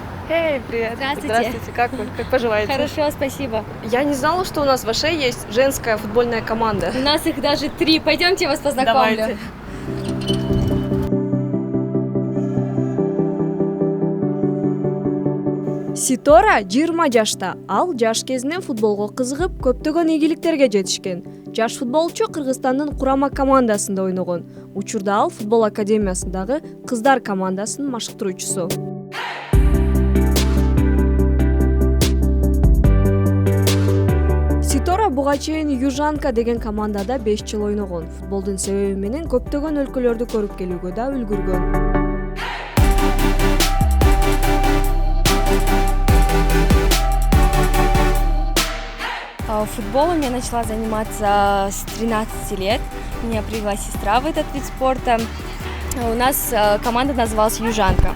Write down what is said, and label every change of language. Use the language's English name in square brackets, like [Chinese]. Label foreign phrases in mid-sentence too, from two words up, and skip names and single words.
[Russian] Эй, привет. Здравствуйте. Здравствуйте, как вы? Как поживаете? Хорошо, спасибо. Я не знала, что у нас в Аше есть женская футбольная команда. У нас их даже 3. Пойдемте, я вас познакомлю. Давайте. [Kyrgyz] Ситора 20 жашта. Ал жаш кезинен футболго кызыгып, көптөгөн ийгиликтерге жетишкен. Жаш футболчу Кыргызстандын курама командасында ойногон. Учурда ал футбол академиясындагы кыздар командасынын машыктыруучусу. Ситора буга чейин Южанка деген командада 5 жыл ойногон. Футболдун себеби менен көптөгөн өлкөлөрдү көрүп келүүгө да үлгүргөн. [Russian] Футболом я начала заниматься с 13 лет. Меня привела сестра в этот вид спорта. У нас команда называлась «Южанка».